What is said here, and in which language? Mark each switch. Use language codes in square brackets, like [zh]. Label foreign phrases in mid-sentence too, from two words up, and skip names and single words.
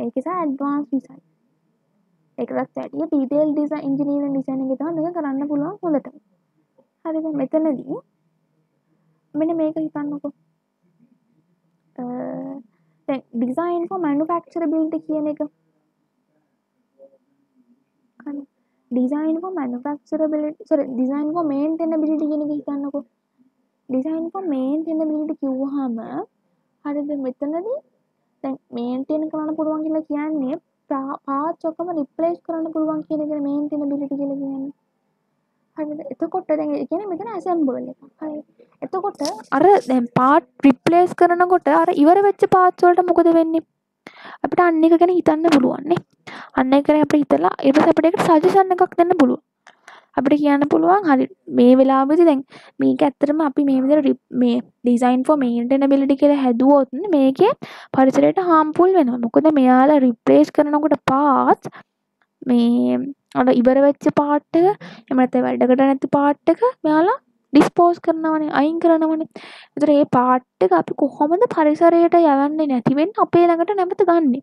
[si] ඒක නිසා [en] advanced design. [si] ඒකවත් ඇටිය [en] detail design engineering design [si] එකේ තමයි මේක කරන්න පුළුවන් හොඳට. හරිද? මෙතනදී මෙන්න මේක හිතන්නකෝ. දැන් [en] design for manufacturability [si] කියන එක [en] design for maintainability [si] කියන එක හිතන්නකෝ [en] design for maintainability [si] කිව්වහම හරිද මෙතනදී දැන් maintain කරන්න පුළුවන් කියලා කියන්නේ parts ඔක්කොම replace කරන්න පුළුවන් කියන එක maintainability කියලා කියන්නේ හරිද එතකොට දැන් ඒ කියන්නේ මෙතන assemble එක හරි එතකොට අර දැන් [en] part replace [si] කරනකොට අර ඉවර වෙච්ච parts වලට මොකද වෙන්නේ අපිට අන්න එක ගැන හිතන්න පුළුවන් නේ අන්න එක ගැන අපිට හිතලා ඊට පස්සේ අපිට ඒකට සජෙෂන් එකක් දෙන්න පුළුවන් අපිට කියන්න පුළුවන් හරි මේ වෙලාවෙදි දැන් මේක ඇත්තටම අපි මේ විදිහට මේ [en] design for maintainability [si] කියලා හැදුවොත් මේකේ පරිසරයට harmful වෙනවා මොකද මෙයාලා replace කරනකොට parts මේ අර ඉවර වෙච්ච part එක එහෙම නැත්නම් වැඩකට නැති part එක මෙයාලා dispose කරනවනේ අයින් කරනවනේ. ඒතර මේ part එක අපි කොහොමද පරිසරයට යවන්නේ නැති වෙන්න අපේ ළඟට නැවත ගන්නෙ.